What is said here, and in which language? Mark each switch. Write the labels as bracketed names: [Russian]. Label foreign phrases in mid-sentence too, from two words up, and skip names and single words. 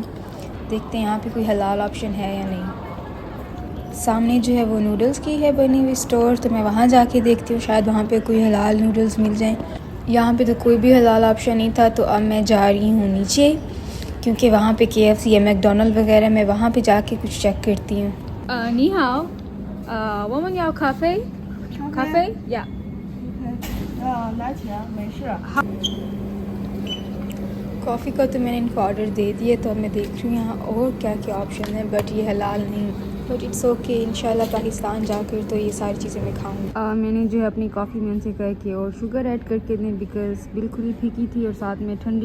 [Hindi] देखते हैं यहाँ पे कोई हलाल ऑप्शन है या नहीं। सामने जो है वो नूडल्स की है बनी हुई स्टोर, तो मैं वहाँ जाके देखती हूँ, शायद वहाँ पे कोई हलाल नूडल्स मिल जाएं। यहाँ पे तो कोई भी हलाल ऑप्शन नहीं था, तो अब मैं जा रही हूँ नीचे क्योंकि वहाँ पे KFC या मैकडोनल्ड वगैरह, मैं वहाँ पे जाके कुछ चेक करती हूँ। [Chinese] 你好，我们要咖啡，咖啡呀。拿钱没事。 [Hindi] कॉफ़ी का तो मैंने इनको ऑर्डर दे दिया, तो अब मैं देख रही हूँ यहाँ और क्या क्या ऑप्शन है, बट ये हलाल नहीं। [English] but it's okay, [Arabic] إن شاء الله [Hindi] पाकिस्तान जाकर तो ये सारी चीज़ें मैं खाऊंगी। मैंने जो है अपनी कॉफ़ी में उनसे कहा कि और [English] sugar add [Hindi] करके दें, बिकॉज़ बिल्कुल ही फीकी थी और साथ में ठंडी।